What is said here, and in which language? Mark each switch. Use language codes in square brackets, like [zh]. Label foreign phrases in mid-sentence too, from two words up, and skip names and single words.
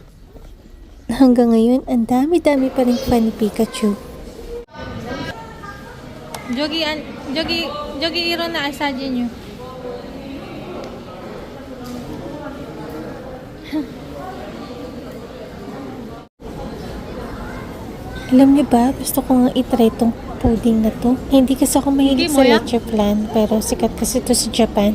[tl] Hanggang ngayon, ang dami-dami pa rin fan ni Pikachu. [ko] 저기 일어나 사진요. [tl] Alam niyo ba, gusto ko nga itry itong pudding na to. Hindi kasi ako mahilig Hindi sa mo ya? leche flan, pero sikat kasi ito sa Japan.